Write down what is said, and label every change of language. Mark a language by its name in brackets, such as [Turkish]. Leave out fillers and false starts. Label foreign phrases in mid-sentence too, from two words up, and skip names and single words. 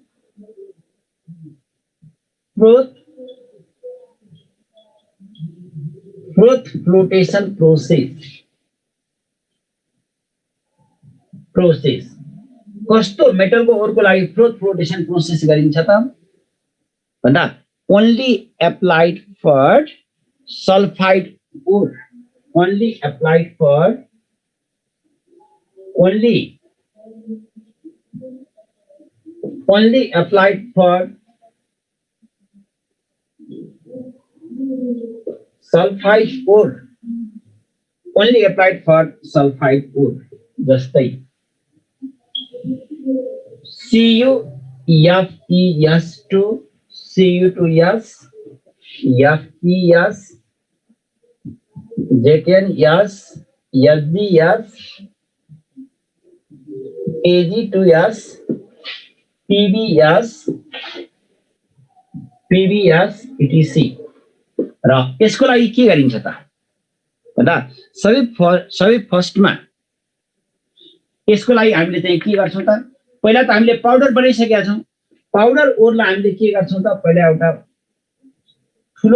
[English] froth flotation process [Nepali] कस्तो मेटलको ओरको लागि [English] froth flotation process [Nepali] गरिन्छ त भन्दा [English] only applied for sulfide ore only applied for sulfide ore only applied for sulfide ore जस्तै CuFeS2 Cu2S FeS ZnS SgS Ag2S PbS etc. [Nepali] र यसको लागि के गरिन्छ त भन्दा सबै फर्स्टमा यसको लागि हामीले चाहिँ के गर्छौं त पहिला त हामीले पाउडर बनाइसकेका छौं पाउडर ओरलाई हामीले के गर्छौं त पहिला एउटा ठुलो